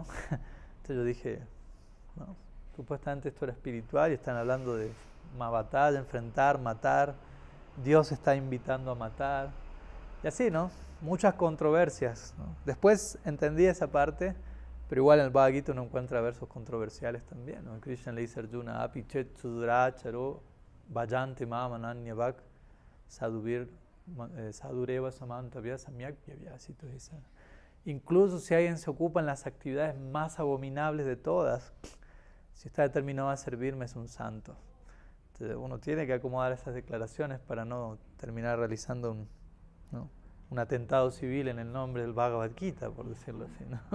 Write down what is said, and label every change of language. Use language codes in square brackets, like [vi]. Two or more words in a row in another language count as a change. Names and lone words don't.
[es] Entonces yo dije, no, supuestamente esto era espiritual y están hablando de una batalla, enfrentar, matar, Dios está invitando a matar, y así, ¿no? Muchas controversias, ¿no? Después entendí esa parte, pero igual en el Bhagavad Gita uno encuentra versos controversiales también, ¿no? Krishna le dice a Arjuna, [sa] Api chet sudracharo vajante mamananyavak sadureva samantavya samyak vyavyasito. [es] Incluso si alguien se ocupa en las actividades más abominables de todas, si está determinado a servirme es un santo. Entonces uno tiene que acomodar esas declaraciones para no terminar realizando un atentado civil en el nombre del Bhagavad Gita, por decirlo así, ¿no?